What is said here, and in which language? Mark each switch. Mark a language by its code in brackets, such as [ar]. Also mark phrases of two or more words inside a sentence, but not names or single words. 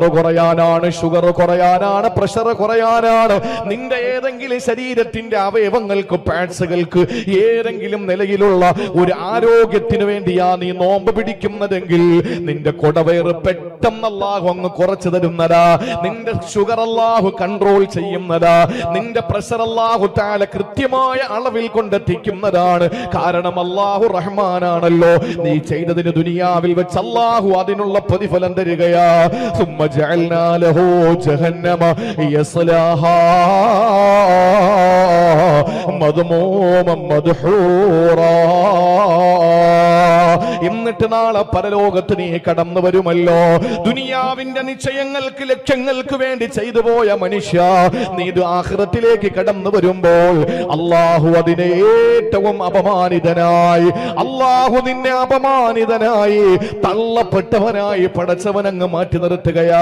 [ml] കുറയാനാണ്, ഷുഗർ കുറയാനാണ്, പ്രഷർ കുറയാനാണ്, നിന്റെ ഏതെങ്കിലും ശരീരത്തിന്റെ അവയവങ്ങൾക്ക്, പാർട്സുകൾക്ക് ഏതെങ്കിലും നിലയിലുള്ള ഒരു ആരോഗ്യത്തിന് വേണ്ടിയാ നീ നോമ്പ് പിടിക്കുന്നതെങ്കിൽ, നിന്റെ കൊടവയറ് പെട്ടെന്ന് അല്ലാഹു അങ്ങ് കുറച്ചു തരുന്നതാ, നിന്റെ ഷുഗർ അല്ലാഹു കൺട്രോൾ ചെയ്യുന്നതാ, നിന്റെ പ്രഷർ അല്ലാഹു തആല കൃത്യമായ അളവിൽ കൊണ്ടെത്തിക്കുന്നതാണ്. കാരണം അല്ലാഹു റഹ്മാനാണല്ലോ. നീ ചെയ്തതിന് ദുനിയാവിൽ വെച്ച് അല്ലാഹു അതിനുള്ള പ്രതിഫലം തരികയാ. [ar] ثم جعلنا له جهنم يصلاها مذموما مدحورا. [ml] എന്നിട്ട് നാളെ പരലോകത്ത് നീ കടന്നു വരുമല്ലോ. ദുനിയാവിന്റെ നിശ്ചയങ്ങൾക്ക്, ലക്ഷ്യങ്ങൾക്ക് വേണ്ടി ചെയ്തു പോയ മനുഷ്യ, നീ ആഖിറത്തിലേക്ക് കടന്നു വരുമ്പോൾ അല്ലാഹു അതിനെ ഏറ്റവും അപമാനിതനായി, അല്ലാഹു നിന്നെ അപമാനിതനായി, തള്ളപ്പെട്ടവനായി പടച്ചവനങ്ങ് മാറ്റി നിർത്തുകയാ.